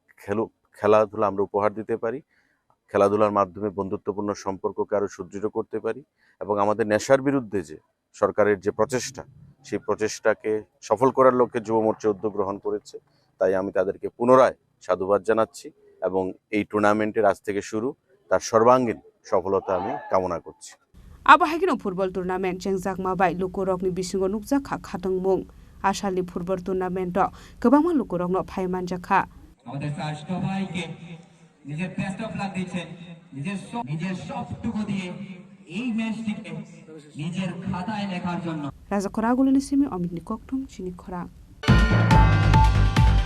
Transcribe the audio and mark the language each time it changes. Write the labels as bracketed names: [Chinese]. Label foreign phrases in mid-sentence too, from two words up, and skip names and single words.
[Bangla] খেলাধুলা আমরা উপহার দিতে পারি খেলাধুলার মাধ্যমে বন্ধুত্বপূর্ণ সম্পর্ককে আরো সুদৃঢ় করতে পারি এবং আমাদের নেশার বিরুদ্ধে যে সরকারের যে প্রচেষ্টা সেই প্রচেষ্টাকে সফল করার লক্ষ্যে যুব মোর্চা উদ্যোগ গ্রহণ করেছে তাই আমি তাদেরকে পুনরায় সাধুবাদ জানাচ্ছি এবং এই টুর্নামেন্টের আজ থেকে শুরু তার সর্বাঙ্গীন সফলতা আমি কামনা করছি [Kok Borok] आबाहायगिनो [English] football tournament [Kok Borok] चेंगजाकमाबाय लुकुरकनि बिसिङाव नुकजाखा खादोंमुं आसालनि [English] football tournament [Kok Borok] गोबां लुकुरकनो फायमानजाखा [Bangla] আমাদের শ্রেষ্ঠ ভাইকে নিজের [English] best of luck [Bangla] দিচ্ছেন নিজের সবটুকু দিয়ে এই ম্যাচটিকে নিজের খাতায় লেখার জন্য [Kok Borok] राजा खरागुलिनि सिमी अमितनि कक्टुम चिनि खरा